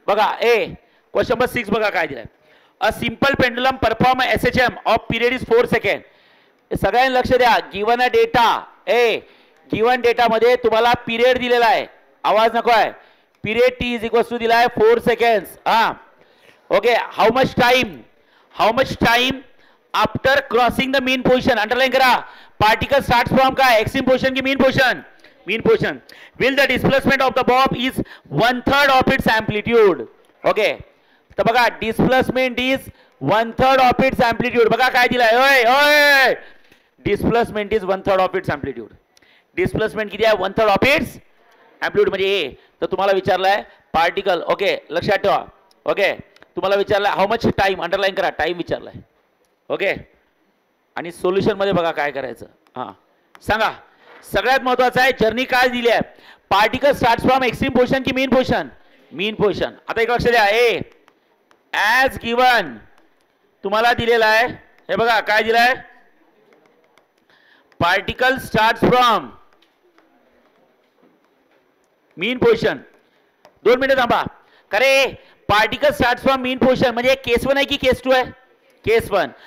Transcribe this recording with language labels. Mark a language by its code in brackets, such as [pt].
[mr] बघा question number 6 बघा काय दिलाय. [en] A simple pendulum perform SHM of period is 4 second. [mr] सगळ्यांनी लक्ष द्या. Given a data given data मध्ये तुम्हाला पिरियड दिलेला आहे. आवाज नको आहे. Period T is equals to दिला आहे 4 सेकंड्स. हा okay [en] How much time after crossing the mean position. [mr] Underline करा. [en] Particle start from काय extreme position की mean position. Will the displacement of the bob is 1/3 of its amplitude. [mr] Okay तर बघा [en] Displacement is 1/3 of its amplitude. [mr] बघा काय दिलाय [en] Displacement is 1/3 of its amplitude. [mr] Displacement किती आहे [en] 1/3 of its amplitude [mr] म्हणजे तर तुम्हाला विचारलाय पार्टिकल. ओके लक्षात ठेवा. ओके तुम्हाला विचारलाय [en] how much time, [mr] अंडरलाइन करा टाइम विचारलाय. ओके आणि सोल्युशन मध्ये बघा काय करायचं. हा सांगा सगळ्यात महत्वाचं आहे जर्नी काय दिली आहे. [en] Particle start from extreme position की mean position. [mr] आता एक लक्ष द्या ॲज गिवन तुम्हाला दिलेला आहे. हे बघा काय दिलंय [en] Particle start from mean position. [mr] 2 मिनिटं थांबा. करे [en] particle start from mean position [mr] म्हणजे केस 1 आहे की केस 2 आहे केस 1.